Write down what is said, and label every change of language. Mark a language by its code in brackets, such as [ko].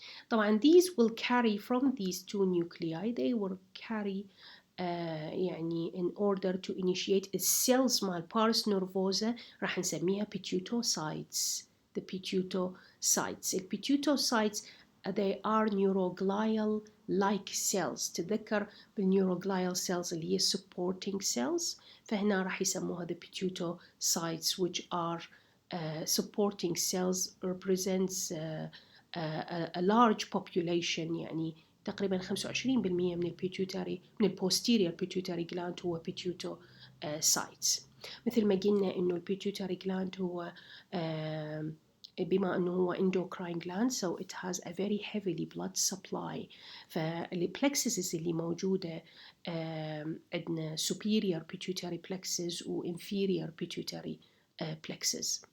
[en] طبعا these will carry from these two nuclei they will carry يعني in order to initiate الcells مال pars nervosa [ar] راح نسميها [en] pitutocytes. The pitutocytes. البيتيوتوسايتس they are neuroglial like cells. [ar] تذكر بالneuroglial cells اللي هي supporting cells فهنا راح يسموها the pitutocytes [en] which are supporting cells represents a large population [ar] يعني تقريبا 25% من البيتيوتري من البوستيريور بيتيوتري جلاند هو بيتيوتوسايتس. مثل ما قلنا انه البيتيوتري جلاند هو بما انه هو endocrine gland [en] so it has a very heavily blood supply. [ar] فالplexuses اللي موجودة عندنا superior pituitary plexus و inferior pituitary plexus.